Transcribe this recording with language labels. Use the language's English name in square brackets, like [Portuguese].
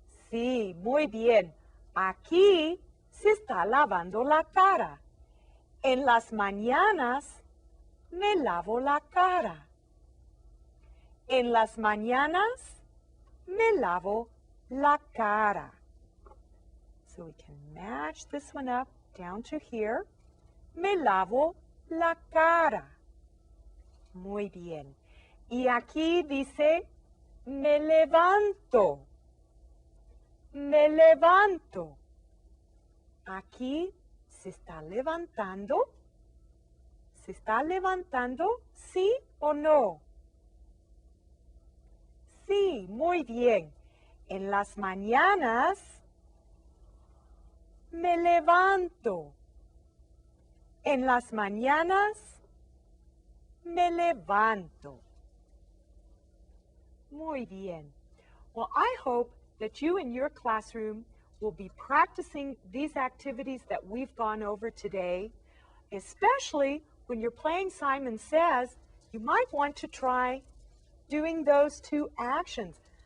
[Spanish] Sí, muy bien. Aquí se está lavando la cara. En las mañanas me lavo la cara. En las mañanas me lavo la cara. [English] So we can match this one up down to here. [Spanish] Me lavo la cara. Muy bien. Y aquí dice, me levanto. Me levanto. Aquí se está levantando. ¿Se está levantando? ¿Sí o no? Sí, muy bien. En las mañanas me levanto. En las mañanas me levanto. Muy bien. [English] Well, I hope that you in your classroom will be practicing these activities that we've gone over today, especially when you're playing Simon Says. You might want to try doing those two actions.